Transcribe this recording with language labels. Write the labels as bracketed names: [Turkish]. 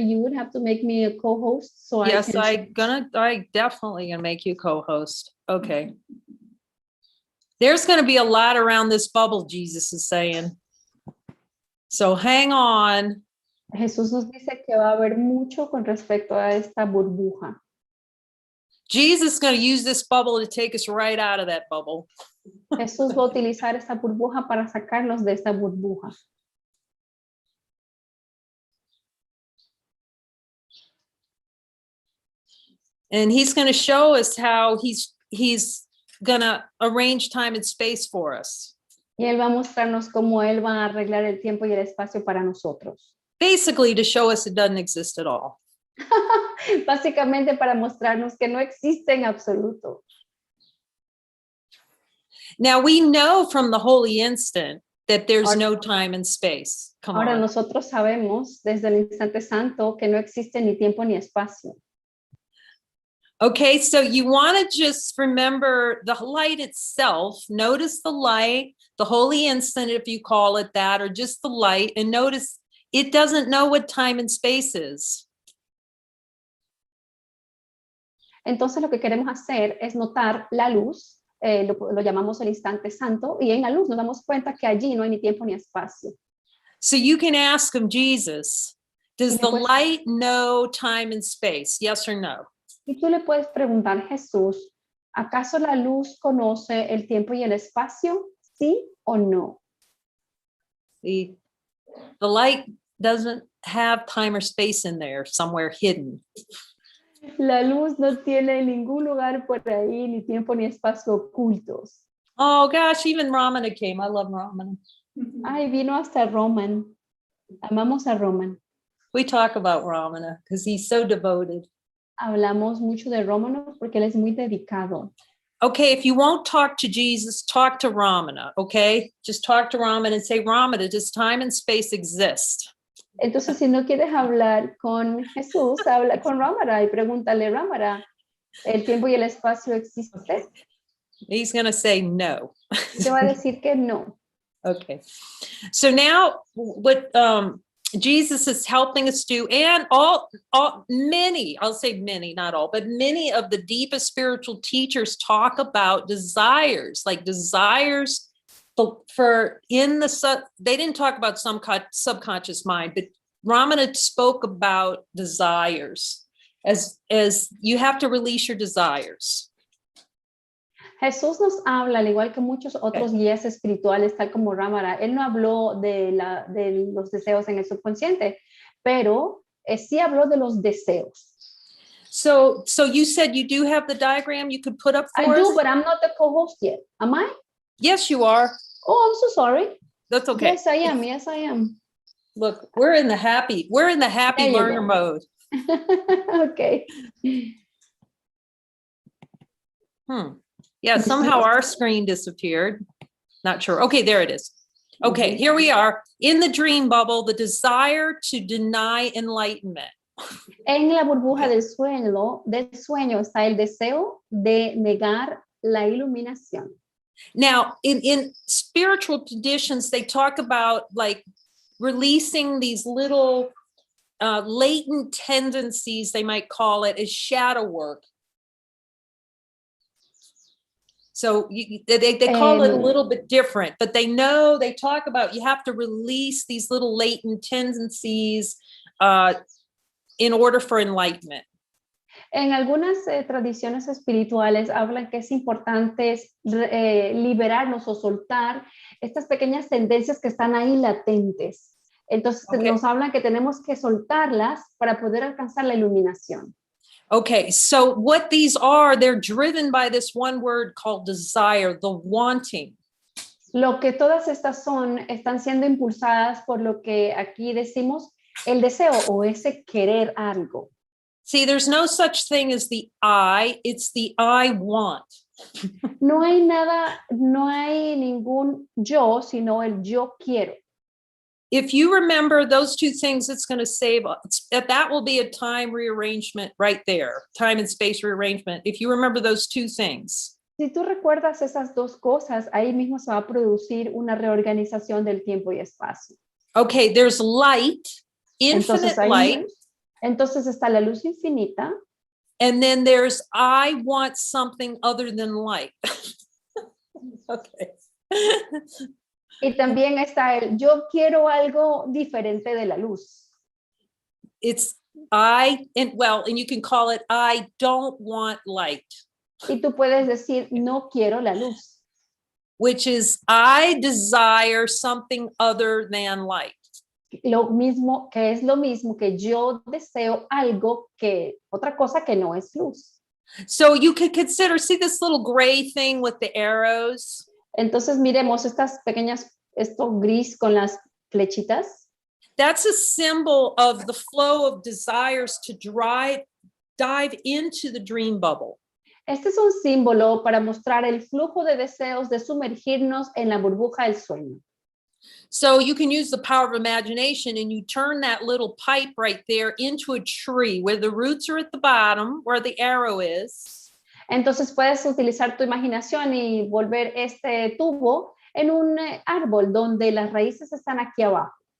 [English] You would have to make me a co-host. So Yes, I definitely gonna make you co-host. Okay. There's gonna be a lot around this bubble, Jesus is saying. So hang on. [Spanish] Jesús nos dice que va a haber mucho con respecto a esta burbuja. [English] Jesus is going to use this bubble to take us right out of that bubble. [Spanish] Jesús va a utilizar esta burbuja para sacarnos de esta burbuja. [English] And he's going to show us how he's going to arrange time and space for us. [Spanish] Y Él va a mostrarnos cómo Él va a arreglar el tiempo y el espacio para nosotros. [English] Basically, to show us it doesn't exist at all. [Spanish] Básicamente para mostrarnos que no existe en absoluto. [English] Now, we know from the holy instant that there's [Spanish] Ahora- [English] no time and space. Come [Spanish] Ahora [English] on. [Spanish] nosotros sabemos desde el instante santo que no existe ni tiempo ni espacio. [English] Okay, so you want to just remember the light itself. Notice the light, the holy instant, if you call it that, or just the light, and notice it doesn't know what time and space is. [Spanish] Entonces lo que queremos hacer es notar la luz, lo llamamos el instante santo, y en la luz nos damos cuenta que allí no hay ni tiempo ni espacio. [English] So you can ask him, Jesus, does the [Spanish] Después- [English] light know time and space? Yes or no? [Spanish] Y tú le puedes preguntar, Jesús, ¿acaso la luz conoce el tiempo y el espacio? ¿Sí o no? [English] The light doesn't have time or space in there, somewhere hidden. [Spanish] La luz no tiene ningún lugar por ahí, ni tiempo ni espacio ocultos. [English] Oh gosh, even Ramana came. I love Ramana. [Spanish] Ay, vino hasta Roman. Amamos a Roman. [English] We talk about Ramana because he's so devoted. [Spanish] Hablamos mucho de Rómano porque él es muy dedicado. [English] Okay, if you won't talk to Jesus, talk to Ramana, okay? Just talk to Ramana and say, Ramana, does time and space exist? [Spanish] Entonces, si no quieres hablar con Jesús, habla con Rámara y pregúntale, Rámara, ¿el tiempo y el espacio existen? [English] He's going to say no. [Spanish] Te va a decir que no. [English] Okay. So now what Jesus is helping us do, and many, I'll say many, not all, but many of the deepest spiritual teachers talk about desires, like desires they didn't talk about some subconscious mind, but Ramana spoke about desires as you have to release your desires. [Spanish] Jesús nos habla, al igual que muchos otros guías espirituales, tal como Rámara. Él no habló de los deseos en el subconsciente, pero sí habló de los deseos. [English] So you said you do have the diagram you could put up for I do, us? but I'm not the co-host yet. Am I? Yes, you are. Oh, I'm so sorry. That's okay. Yes, I am. Yes, I am. Look, we're in the happy There you learner go. mode. Okay. Yeah, somehow our screen disappeared. Not sure. Okay, there it is. Okay, here we are in the dream bubble, the desire to deny enlightenment. [Spanish] En la burbuja del sueño está el deseo de negar la iluminación. [English] Now, in spiritual traditions, they talk about like releasing these little latent tendencies, they might call it, as shadow work. So they call it a little bit different, but they talk about you have to release these little latent tendencies in order for enlightenment. [Spanish] En algunas tradiciones espirituales hablan que es importante liberarnos o soltar estas pequeñas tendencias que están ahí latentes. Entonces nos hablan que tenemos que soltarlas para poder alcanzar la iluminación. [English] Okay, so what these are, they're driven by this one word called desire, the wanting. [Spanish] Lo que todas estas están siendo impulsadas por lo que aquí decimos el deseo o ese querer algo. [English] See, there's no such thing as the I, it's the I want. [Spanish] No hay ningún yo, sino el yo quiero. [English] If you remember those two things, it's going to save us. That will be a time rearrangement right there, time and space rearrangement. If you remember those two things. [Spanish] Si tú recuerdas esas dos cosas, ahí mismo se va a producir una reorganización del tiempo y espacio. [English] Okay, there's light, infinite light. [Spanish] Entonces está la luz infinita. [English] And then there's I want something other than light. Okay. [Spanish] Y también está el yo quiero algo diferente de la luz. [English] It's and you can call it I don't want light. [Spanish] Y tú puedes decir no quiero la luz. [English] which is I desire something other than light. [Spanish] Lo mismo, que es lo mismo que yo deseo algo que, otra cosa que no es luz. [English] So you could consider, see this little gray thing with the arrows? [Spanish] Entonces miremos estas pequeñas, esto gris con las flechitas. [English] That's a symbol of the flow of desires to dive into the dream bubble. [Spanish] Este es un símbolo para mostrar el flujo de deseos de sumergirnos en la burbuja del sueño. [English] So you can use the power of imagination and you turn that little pipe right there into a tree where the roots are at the bottom, where the arrow is. [Spanish] Entonces puedes utilizar tu imaginación y volver este tubo en un árbol donde las raíces están aquí abajo.